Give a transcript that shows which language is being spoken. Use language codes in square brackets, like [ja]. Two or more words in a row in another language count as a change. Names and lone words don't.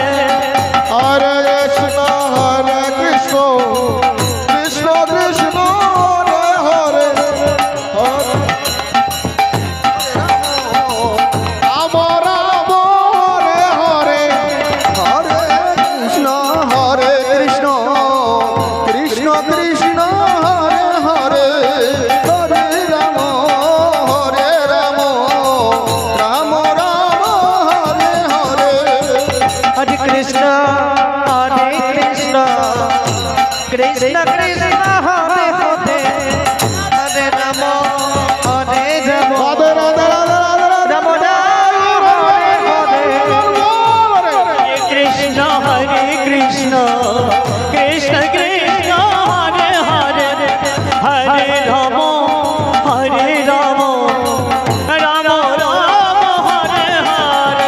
[sa] হরে কৃষ্ণ কৃষ্ণ কৃষ্ণ হরে হরে রাম রাম হরে হরে হরে কৃষ্ণ কৃষ্ণ কৃষ্ণ হরে হরে হরে রাম রাম রাম হরে হরে হরে কৃষ্ণ কৃষ্ণ কৃষ্ণ হরে হরে হরে রাম রাধে রাধে রাধে রাধে রাম রাম হরে হরে कृष्ण हरे कृष्ण कृष्ण कृष्ण हरे हरे हरे राम राम राम हरे हरे Hare Rama Rama Rama Hare Hare